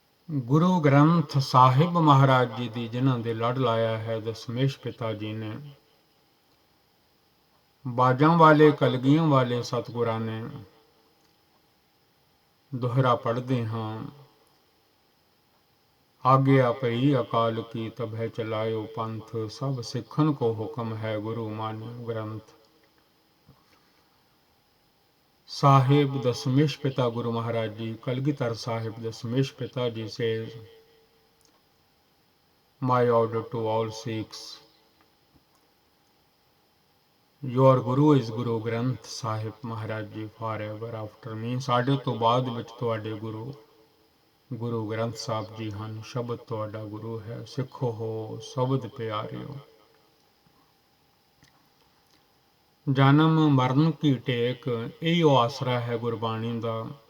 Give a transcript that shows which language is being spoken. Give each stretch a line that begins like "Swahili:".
Punjabi: ਗੁਰੂ ਗ੍ਰੰਥ ਸਾਹਿਬ ਮਹਾਰਾਜ ਜੀ ਦੀ ਜਿਨ੍ਹਾਂ ਦੇ ਲੜ ਲਾਇਆ ਹੈ ਦਸ਼ਮੇਸ਼ ਪਿਤਾ ਜੀ ਨੇ, ਬਾਜਾਂ ਵਾਲੇ ਕਲਗੀਆਂ ਵਾਲੇ ਸਤਿਗੁਰਾਂ ਨੇ, ਦੋਹਰਾ ਪੜ੍ਹਦੇ ਹਾਂ। ਆਗਿਆ ਪਈ ਅਕਾਲ ਕੀ ਤਬਹਿ ਚਲਾਇਓ ਪੰਥ, ਸਭ ਸਿੱਖਣ ਕੋ ਹੁਕਮ ਹੈ ਗੁਰੂ ਮਾਨਿਓ ਗ੍ਰੰਥ। ਸਾਹਿਬ ਦਸ਼ਮੇਸ਼ ਪਿਤਾ ਗੁਰੂ ਮਹਾਰਾਜ ਜੀ, ਕਲਗੀਧਰ ਸਾਹਿਬ ਦਸ਼ਮੇਸ਼ ਪਿਤਾ ਜੀ
English: says, my order to all Sikhs, your Guru is Guru Granth Sahib Maharaj Ji forever after me।
Punjabi: ਸਾਡੇ ਤੋਂ ਬਾਅਦ ਵਿੱਚ ਤੁਹਾਡੇ ਗੁਰੂ ਗੁਰੂ ਗ੍ਰੰਥ ਸਾਹਿਬ ਜੀ ਹਨ। ਸ਼ਬਦ ਤੁਹਾਡਾ ਗੁਰੂ ਹੈ, ਸਿੱਖੋ ਹੋ ਸ਼ਬਦ ਪਿਆਰਿਓ। ਜਨਮ ਮਰਨ ਕੀ ਟੇਕ, ਇਹੋ ਆਸਰਾ ਹੈ ਗੁਰਬਾਣੀ ਦਾ।